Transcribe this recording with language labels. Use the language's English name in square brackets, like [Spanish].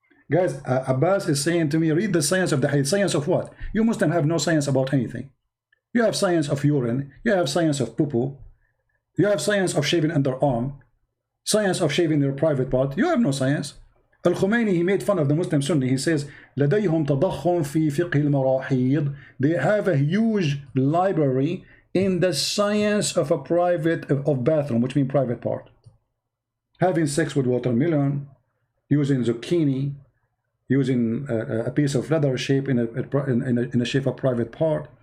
[English] Guys, Abbas is saying to me, read the science of the hadith. Science of what? You Muslims have no science about anything. You have science of urine. You have science of poo-poo. You have science of shaving underarm. Science of shaving your private part. You have no science. Al-Khomeini, he made fun of the Muslim Sunni. He says, [Arabic] لديهم تضخم في فقه المراحيض. [English] They have a huge library in the science of a private, of bathroom, which means private part. Having sex with watermelon, using zucchini, using a piece of leather shape in a shape of private part.